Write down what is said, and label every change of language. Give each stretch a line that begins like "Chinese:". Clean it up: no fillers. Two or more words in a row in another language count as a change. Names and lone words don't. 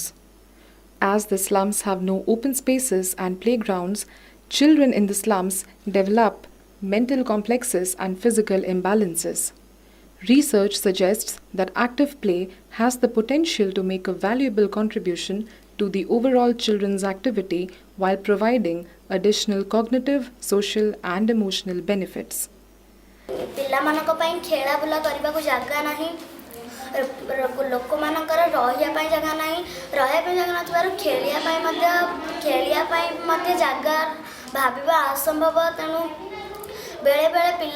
English: As the slums have no open spaces and playgrounds, children in the slums develop mental complexes and physical imbalances. Research suggests that active play has the potential to make a valuable contribution to the overall children's activity while providing additional cognitive, social, and emotional benefits.
Odia: ପିଲାମାନଙ୍କ ପାଇଁ ଖେଳା ବୁଲା କରିବାକୁ ଜାଗା ନାହିଁ ଲୋକମାନଙ୍କର ରହିବା ପାଇଁ ଜାଗା ନାହିଁ ରହିବା ପାଇଁ ଜାଗା ନଥିବାରୁ ଖେଳିବା ପାଇଁ ମଧ୍ୟ ଜାଗା ଭାବିବା ଅସମ୍ଭବ ତେଣୁ ବେଳେବେଳେ